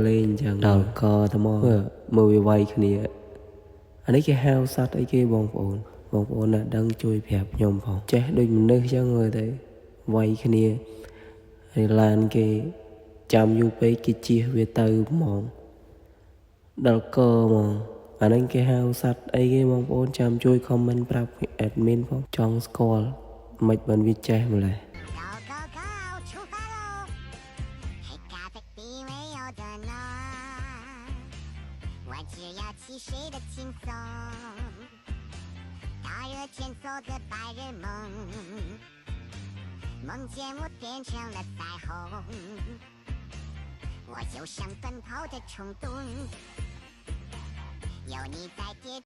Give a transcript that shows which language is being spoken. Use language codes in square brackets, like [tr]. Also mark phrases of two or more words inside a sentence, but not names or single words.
[km] លេងអញ្ចឹងដល់កទៅមកមើលវាវាយគ្នាអានេះគេហៅសត្វអីគេបងប្អូនណាដឹងជួយប្រាប់ខ្ញុំផងចេះដូចមនុស្សអញ្ចឹងមើលទៅវាយគ្នាហើយឡានគេចាំយូរពេកគេជិះវាទៅហ្មងដល់កហ្មងអាហ្នឹងគេហៅសត្វអីគេបងប្អូនចាំជួយខមមិនប្រាប់ admin ផងចង់ស្គាល់មិនបានវាចេះម្លេះ [zh] 我只要骑谁的轻松，大热天做个白日梦，梦见我变成了彩虹，我有想奔跑的冲动，有你在。